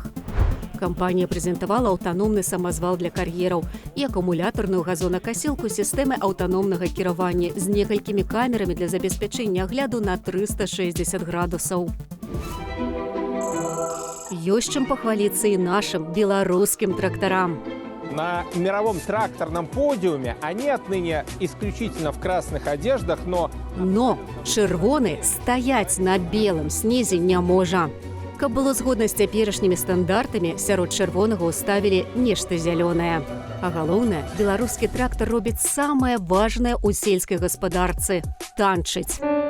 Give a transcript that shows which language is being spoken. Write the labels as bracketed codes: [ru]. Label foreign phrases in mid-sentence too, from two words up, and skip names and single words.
[be] Кампанія прэзентавала аўтаномны самазвал для кар'ераў і акумулятарную газонакасілку сістэмы аўтаномнага кіравання з некалькімі камерамі для забеспячэння агляду на 360 градусаў. Ёсць чым пахваліцца і нашым беларускім трактарам. [ru] На мировом тракторном подиуме они отныне исключительно в красных одеждах, но [be] чырвоны стаяць на белым снезе не можа. Каб было згодна з цяперашнімі стандартамі, сярод чырвонага ўставілі нешта зялёнае. А галоўнае, беларускі трактар робіць самае важнае ў сельскай гаспадарцы – танчыць.